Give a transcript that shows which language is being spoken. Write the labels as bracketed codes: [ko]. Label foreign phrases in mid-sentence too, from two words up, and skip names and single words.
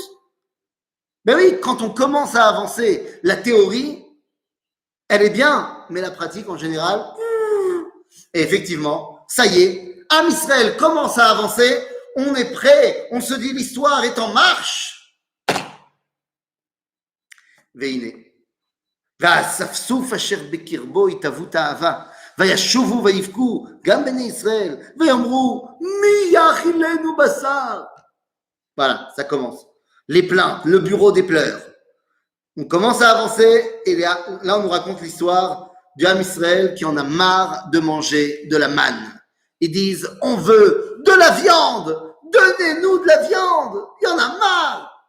[fr] Ben oui, quand on commence à avancer, la théorie, elle est bien, mais la pratique en général, et effectivement, ça y est, [he] עם ישראל [fr] commence à avancer, on est prêt, on se dit l'histoire est en marche. [he] והנה, והאספסוף אשר בקרבו התהוות האהבה, וישובו ויבכו גם בני ישראל, ויאמרו מי יאכילנו בשר. [fr] Voilà, ça commence. Les plaintes, le bureau des pleurs. On commence à avancer et là on nous raconte l'histoire du [he] עם ישראל [fr] qui en a marre de manger de la manne. Ils disent, on veut de la viande, donnez-nous de la viande, il y en a marre.